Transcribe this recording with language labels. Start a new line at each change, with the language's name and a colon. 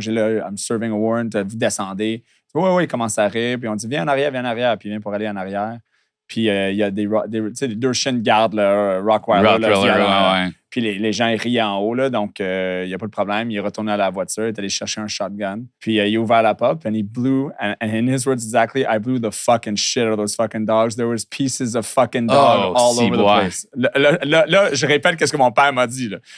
French: J'ai là,
English: I'm serving a warrant,
French: vous descendez. Oui, il commence à rire. Puis on dit, viens en arrière. Puis il vient pour aller en arrière. Puis il y a des deux chiens de garde, là, Rottweiler. Ouais. Puis les gens, ils rient en haut. Là, donc, il n'y a pas de problème. Il est retourné à la voiture. Il est allé chercher un shotgun. Puis il a ouvert la porte. Puis il
English: blew, and in his words exactly, I blew the fucking shit out of those fucking dogs. There was pieces of fucking dog all over the place.
French: Là, je répète ce que mon père m'a dit. Là.